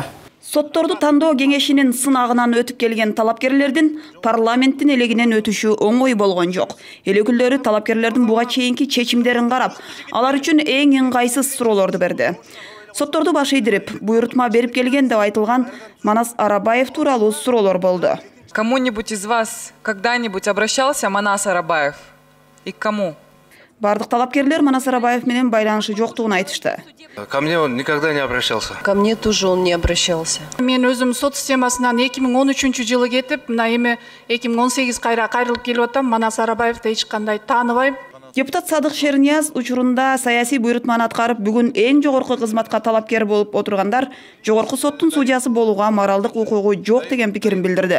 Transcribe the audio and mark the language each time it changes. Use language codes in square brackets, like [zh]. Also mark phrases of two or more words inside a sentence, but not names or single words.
[ky] Сотторду тандоо кеңешинин сынагынан өтүп келген талапкерлердин парламенттин элегинен өтүшү оңой болгон жок. Эл өкүлдөрү талапкерлердин буга чейинки чечимдерин карап, алар үчүн эң ыңгайсыз суроолорду берди. Сотторду баш ийдирип, буйрутма берип келген деп айтылган Манас Арабаев тууралуу суроолор болду. [ru] Кому-нибудь из вас когда-нибудь обращался Манас Арабаев? И к кому? [ky] Бардык талапкерлер Манас Арабаев менен байланышы жоктугун айтышты. [ru] Ко мне он никогда не обращался. Ко мне тоже он не обращался. [ky] Мен өзүм сот системасынан 2013-жылы кетип, мына эми 2018 кайрылып келип атам. Манас Арабаевди эч кандай тааныбайм. Депутат Садык Шернияз учурунда саясий буйрутманы аткарып, бүгүн эң жогорку кызматка талапкер болуп отургандар Жогорку соттун судьясы болууга моралдык укугу жок деген пикирин билдирди.